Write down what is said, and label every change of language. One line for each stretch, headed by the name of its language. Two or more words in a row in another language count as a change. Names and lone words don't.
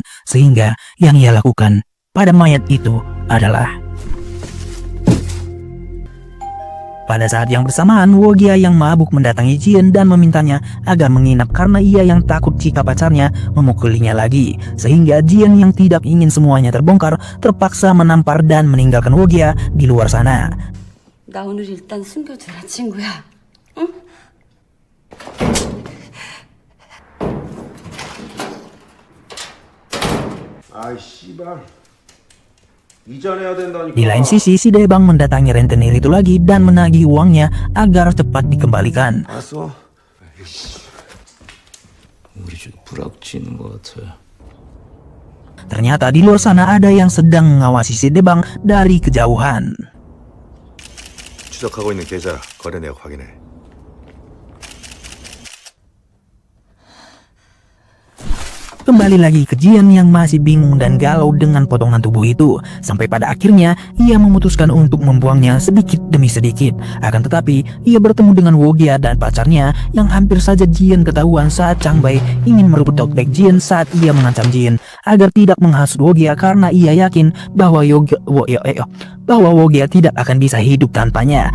Indonesian: Sehingga yang ia lakukan pada mayat itu adalah pada saat yang bersamaan, Wogia yang mabuk mendatangi Jian dan memintanya agar menginap karena ia yang takut jika pacarnya memukulinya lagi. Sehingga Jian yang tidak ingin semuanya terbongkar terpaksa menampar dan meninggalkan Wogia di luar sana.
Korean: 나 오늘 일단 숨겨두라, 친구야. 응? 아이 씨발. 이전해야 된다니까.
Indonesian: Di lain sisi, si Debang mendatangi rentenir itu lagi dan menagih uangnya agar cepat dikembalikan.
Korean: 알았어. 우리 좀 불악지는 것 같아.
Indonesian: Ternyata di luar sana ada yang sedang mengawasi si Debang dari kejauhan.
Korean: 추적하고 있는 계좌 거래 내역 확인해.
Indonesian: Kembali lagi ke Jian yang masih bingung dan galau dengan potongan tubuh itu. Sampai pada akhirnya ia memutuskan untuk membuangnya sedikit demi sedikit. Akan tetapi ia bertemu dengan Wogia dan pacarnya yang hampir saja Jian ketahuan saat Chang Bai ingin merebut tokbek Jian saat ia mengancam Jian agar tidak menghasut Wogia karena ia yakin bahwa Wogia tidak akan bisa hidup tanpanya.